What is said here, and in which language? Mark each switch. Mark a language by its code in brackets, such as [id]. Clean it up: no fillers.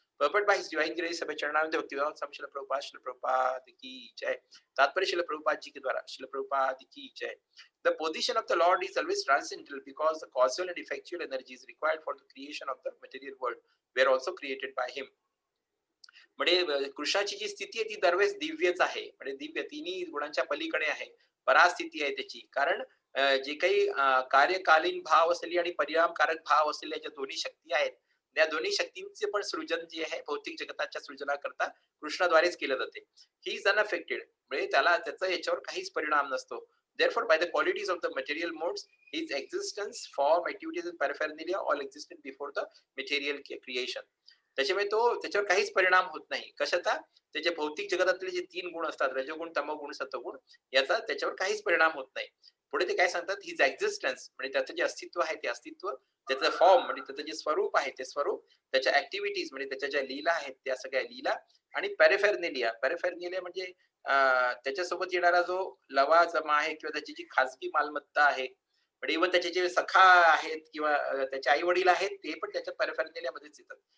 [en] Purport by His Divine Grace सभे चरणारविंद भक्तिवेदांत स्वामी श्रील प्रभुपाद [hi] की जय। तात्पर्य श्रील प्रभुपाद जी के द्वारा श्रील प्रभुपाद की जय। [en] The position of the Lord is always transcendental because the causal and effectual energies required for the creation of the material world were also created by him. [mr] म्हणजे कृष्णाची जी स्थिती आहे ती दरवेळेस दिव्यच आहे, म्हणजे दिव्य तिन्ही गुणांच्या पलीकडे आहे, परास्थिती आहे त्याची. कारण जे काही कार्यकालीन भाव असलेली आणि परिणामकारक भाव असलेल्या ज्या दोन्ही शक्ती आहेत त्या दोन्ही शक्तींचे पण सृजन जे आहे भौतिक जगताच्या सृजनाकरता कृष्णाद्वारेच केलं जाते. [en] he is unaffected [mr] म्हणजे त्याला त्याचा याच्यावर काहीच परिणाम नसतो. [en] Therefore, by the qualities of the material modes, his existence, form, activities and paraphernalia all existed before the material creation. [mr] त्याच्यामुळे तो त्याच्यावर काहीच परिणाम होत नाही. कशाचा? त्याचे भौतिक जगतातले जे तीन गुण असतात रजोगुण, तमोगुण, सत्वगुण याचा त्याच्यावर काहीच परिणाम होत नाही. पुढे ते काय सांगतात? हिज एक्झिस्टन्स म्हणजे त्याचं जे अस्तित्व आहे ते अस्तित्व, त्याचं फॉर्म म्हणजे त्याचं जे स्वरूप आहे ते स्वरूप, त्याच्या ऍक्टिव्हिटीज म्हणजे त्याच्या ज्या लीला आहेत त्या सगळ्या लीला आणि पॅरेफेर्नेलिया म्हणजे त्याच्यासोबत येणारा जो लवाजमा आहे किंवा त्याची जी खाजगी मालमत्ता आहे, म्हणजे इव्हन त्याचे जे सखा आहेत किंवा त्याचे आई वडील आहेत ते पण त्याच्या पॅरेफेर्नेलियामध्येच येतात.